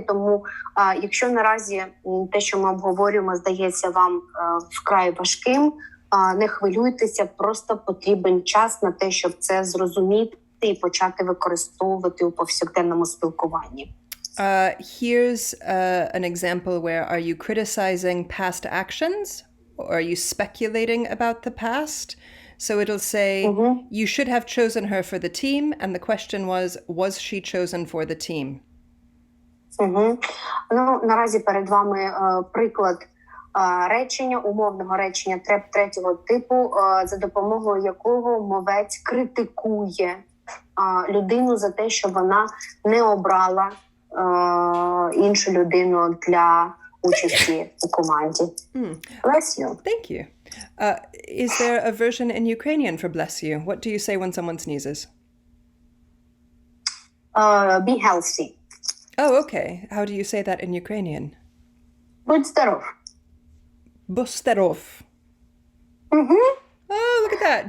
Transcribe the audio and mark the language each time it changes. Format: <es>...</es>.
<uk>Тому, якщо наразі те, що ми обговорюємо, здається вам вкрай важким, не хвилюйтеся, просто потрібен час на те, щоб це зрозуміти і почати використовувати у повсякденному спілкуванні.</uk> <en>Here's an example where are you criticizing past actions? Or are you speculating about the past? So it'll say, you should have chosen her for the team. And the question was she chosen for the team?</en> <uk>Наразі перед вами приклад речення, умовного речення третього типу, за допомогою якого мовець критикує людину за те, що вона не обрала іншу людину для участі у команді.</uk> <en>Bless you. Thank you. Is there a version in Ukrainian for bless you? What do you say when someone sneezes? Be healthy. Oh, okay. How do you say that in Ukrainian?</en> <uk>Будь здоров. Бостеров.</uk> <en>Oh, look at that.</en>